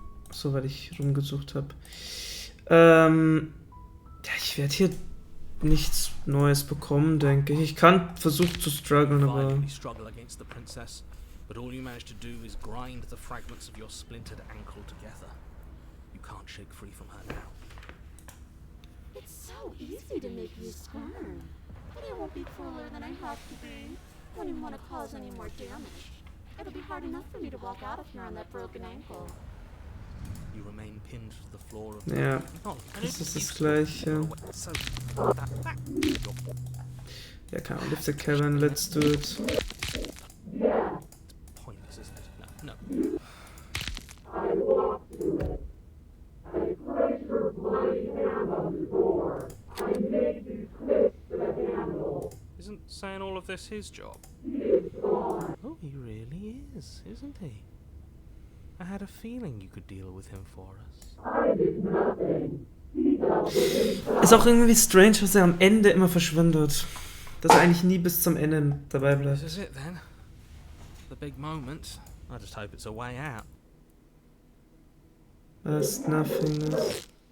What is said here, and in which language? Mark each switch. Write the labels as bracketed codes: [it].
[de] So, weil ich rumgesucht habe. Ja, ich werde hier nichts Neues bekommen, denke ich. Ich kann versuchen zu strugglen, aber... [en] Violently struggle against the princess, but all you manage to do is grind the fragments of your splintered ankle together. You can't shake free from her now. It's so easy to make you squirm. But I won't be crueler than I have to be. I don't even want to cause any more damage. It'll be hard enough for me to walk out of here on that broken ankle. You remain pinned to the floor of the [de] Ja, [en] Oh, [de] das ist das Gleiche. [en] So, that [de] Ja, keine Ahnung. [en] Lift the cabin, let's do it. pointless, isn't it? No. Isn't saying all of this his job? Oh, he really is, isn't he? I had a feeling you could deal with him for us. [de] Ist auch irgendwie strange, dass er am Ende immer verschwindet. Dass er eigentlich nie bis zum Ende dabei [en] This [de] bleibt. [en] is it then. The big moment. I just hope it's a way out. That's nothingness.